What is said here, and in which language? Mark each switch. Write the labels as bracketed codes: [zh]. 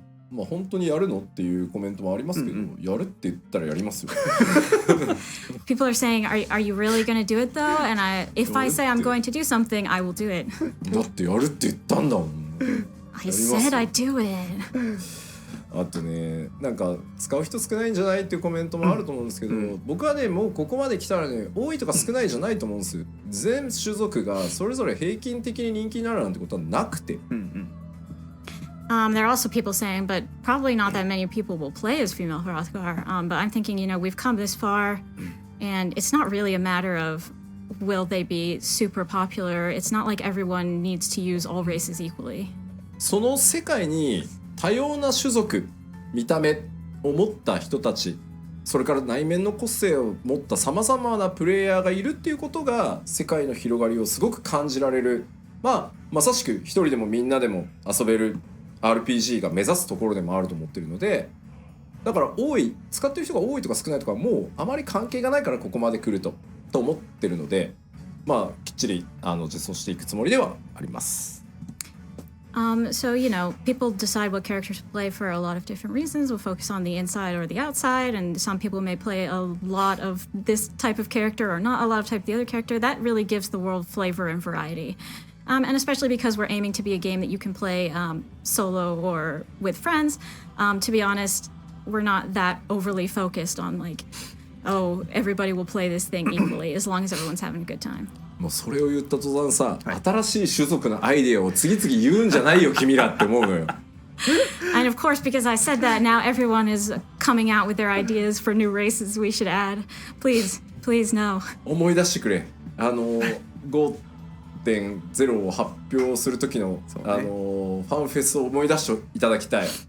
[ja] まあ本当にやるのっていうコメントもありますけど、やるって言ったらやりますよ。 [en] People are saying, are you really going to do it though? And if I say I'm going to do something, I will do it. [ja] だってやるって言ったんだもん。 [en] I said I'd do it. [ja] あとね、なんか使う人少ないんじゃないっていうコメントもあると思うんですけど、僕はねもうここまで来たらね、多いとか少ないじゃないと思うんです。全種族がそれぞれ平均的に人気になるなんてことはなくて。 [en] There are also people saying, but probably not that many people will play as female Hrothgar. But I'm thinking, we've come this far, and it's not really a matter of will they be super popular. It's not like everyone needs to use all races equally. [ja] その世界に多様な種族、見た目を持った人たち、それから内面の個性を持ったさまざまなプレイヤーがいるっていうことが世界の広がりをすごく感じられる。まさしく一人でもみんなでも遊べる。RPG が目指すところでもあると思ってるので、だから使ってる人が多いとか少ないとかもうあまり関係がないからここまで来ると思ってるので、まあきっちり実装していくつもりではあります。 [en] So, people decide what characters to play for a lot of different reasons. We'll focus on the inside or the outside, and some people may play a lot of this type of character or not a lot of type of the other character. That really gives the world flavor and variety. And especially because we're aiming to be a game that you can play solo or with friends. To be honest, we're not that overly focused on everybody will play this thing equally as long as everyone's having a good time. [ja] もうそれを言った途端さ、新しい種族のアイデアを次々言うんじゃないよ君らって思うのよ。 [en] And of course, because I said that, now everyone is coming out with their ideas for new races we should add. Please no. [ja] 思い出してくれ。 5.0 を発表する時の、ファンフェスを思い出していただきたい。